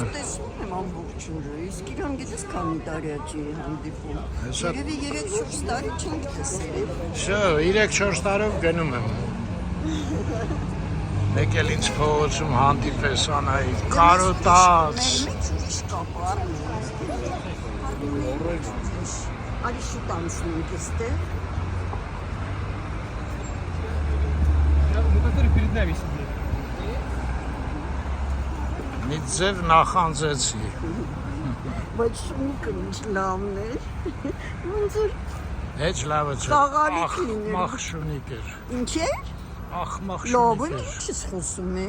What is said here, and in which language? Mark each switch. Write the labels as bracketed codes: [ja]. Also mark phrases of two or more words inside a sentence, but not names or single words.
[hy] Տեսնում եմ ամբողջ օրը, իսկ իրան գիտես քանի տարի է չի հանդիպում։ Երևի 3-4 տարի չենք տեսել։ Շո, 3-4 տարով գնում եմ։ Մեկ էլ ինձ փողոցում հանդիպես Անահիտ, կարոտած։ Մեր ուրիշ կապ Արմեն։ Արի շուտ անցնում ենք այստեղ։ [ru] Перед нами сидит. [hy] Մի ձև նախանձեցի։ Բայց շունիկը ինչ լավն է։ Ոնց որ Հեչ լավը չէ։ Խաղալիք լիներ։ Ախմախ շունիկ էր։ ինչ է։ Ախմախ Լավ, շունիկ էր։ ինչ's խոսում է։